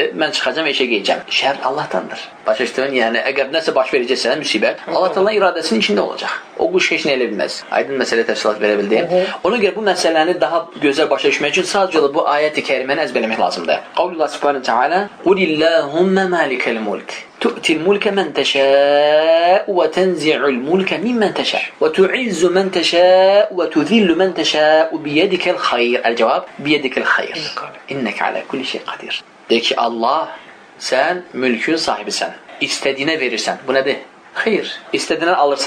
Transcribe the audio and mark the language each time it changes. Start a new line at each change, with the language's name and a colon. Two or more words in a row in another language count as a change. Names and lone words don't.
Azerbaijani: Mən çıxacağam, eşə gedəcəm. Şər Allahdandır. Başa düşdün? Yəni əgər nəsə baş verəcəksə müsibət, Allah Taala'nın iradəsinin içində olacaq. O quş heç nə elə bilməz. Aydın məsələ təfsilat verə bildim. Ona görə bu məsələni daha gözəl başa düşmək üçün sadəcə bu ayət-i kəriməni əzbərləmək lazımdır.
Arabic: قول الله سبحانه تعالى: "قل اللهم مالك الملك تؤتي الملك من تشاء وتنزع الملك ممن تشاء وتعز من تشاء وتذل من تشاء بيدك الخير." الجواب: بيدك الخير. إنك على كل شيء قدير.
Azerbaijani: De ki Allah, sən mülkün sahibisən. İstədiyinə verirsən. Bu nədir? Xeyr. İstədiyinə alırsan.